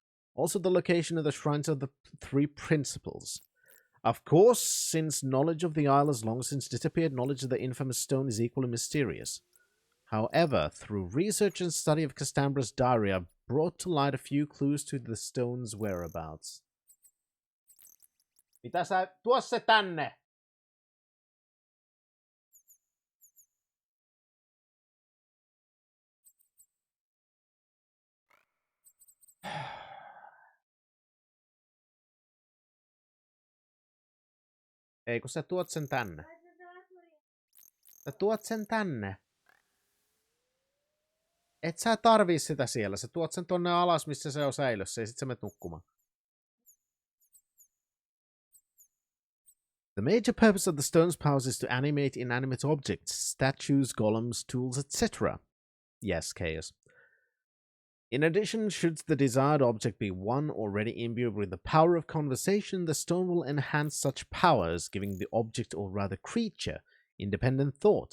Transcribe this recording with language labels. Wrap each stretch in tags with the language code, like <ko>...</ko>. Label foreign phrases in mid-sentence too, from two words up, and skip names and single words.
<en>Also the location of the shrines of the three principles. Of course, since knowledge of the isle has long since disappeared, knowledge of the infamous stone is equally mysterious. However, through research and study of Castambra's diary, I've brought to light a few clues to the stone's whereabouts.</en> <fi>Mitä sä... Tuo se tänne! Ei, kun sä tuot sen tänne. Sä tuot sen tänne. Et sä tarvii sitä siellä. Sä tuot sen tonne alas, missä se on säilössä, ja sit sä menet nukkumaan.</fi> <en>The major purpose of the stone's powers is to animate inanimate objects, statues, golems, tools, etc. Yes, Chaos. In addition, should the desired object be one already imbued with the power of conversation, the stone will enhance such powers, giving the object, or rather creature, independent thought.</en>